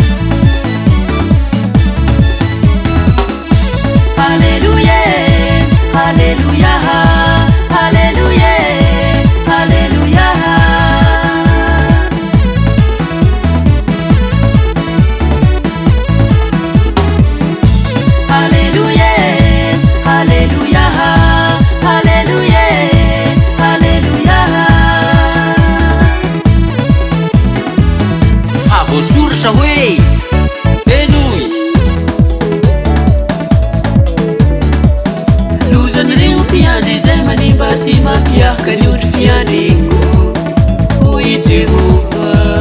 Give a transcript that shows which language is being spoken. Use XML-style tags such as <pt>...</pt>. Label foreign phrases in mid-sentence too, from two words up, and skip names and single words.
<mg>Alléluia, Alléluia, Alléluia, Alléluia. Alléluia, Alléluia, Alléluia, Alléluia. Fa voasoratra hoe enoy lozan'ireo mpiandry izay manimba sy mampiaraka ny ondry fiandreko hoy Jehova.</mg>